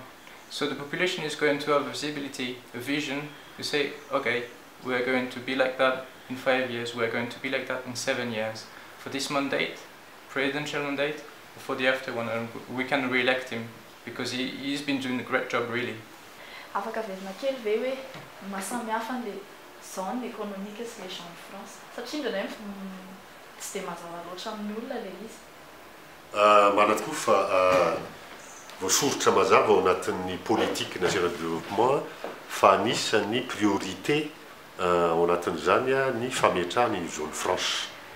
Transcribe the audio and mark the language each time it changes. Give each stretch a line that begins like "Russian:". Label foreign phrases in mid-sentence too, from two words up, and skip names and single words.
English: So the population is going to have a visibility, a vision, to say, okay, we're going to be like that in 5 years, we're going to be like that in 7 years. For this mandate, presidential mandate, or for the after one, and we can re-elect him, because he's been doing a great job, really.
Malagasy: Afaka verina kely ve hoe mahasamihafa le
French: zone économique
Malagasy: sy le
French: champ de France
Malagasy: satria indraindray tsy dia mazava loatra amin'ny olona le izy. Marina tokoa fa voasorotra mazava ao anatin'ny
French: politique national développement
Malagasy: fa anisany priorité ao anatin'izany ny fametrahany ny
French: zone franche.